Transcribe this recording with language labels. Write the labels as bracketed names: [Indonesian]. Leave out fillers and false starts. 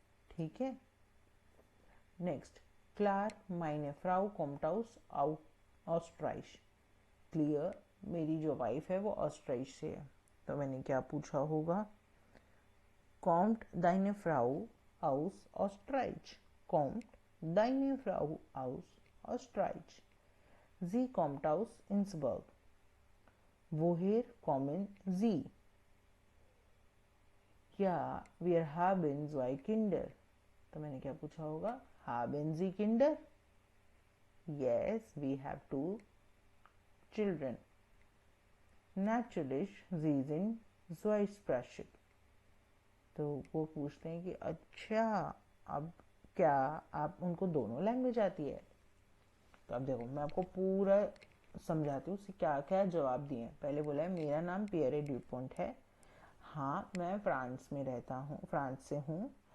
[Hindi] ठीक है। [German] नेक्स्ट, क्लार माइने फ्राउ kommt aus ऑस्ट्राइश। [Hindi] क्लियर मेरी जो वाइफ है वो ऑस्ट्राइश से है। तो मैंने क्या पूछा होगा, [German] kommt deine Frau aus Österreich? Kommt deine Frau aus Österreich? Sie kommt aus Innsbruck. Woher kommen Sie? Ja, wir haben 2 Kinder. [Hindi] तो मैंने क्या पूछा होगा, [German] haben Sie Kinder? [English] Yes, we have 2 children. [German] Natürlich, Sie sind zweisprachig. [Hindi] तो वो पूछते हैं कि अच्छा अब क्या आप उनको दोनों लैंग्वेज आती है। तो अब देखो मैं आपको पूरा समझाती हूँ क्या क्या जवाब दिए हैं। पहले बोला है मेरा नाम पियरे ड्यूपोंट है, हाँ मैं फ्रांस में रहता हूँ, फ्रांस से हूँ।